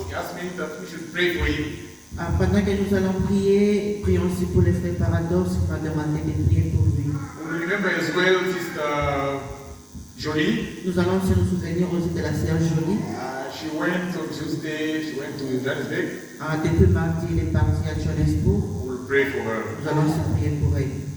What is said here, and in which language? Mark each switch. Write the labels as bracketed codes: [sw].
[en] He asked me that we should pray for him. [fr] Pendant que nous allons prier, prions aussi pour le frère Paradoxe qui m'a demandé de prier pour lui. [en] We remember as well Sister Jolie. [fr] Nous allons aussi nous souvenir aussi de la sœur Jolie. [en] She went on Tuesday, she went to Johannesburg. [fr] Depuis mardi, il est parti à Johannesburg. [en] We'll pray for her. [fr] Nous allons aussi prier pour elle.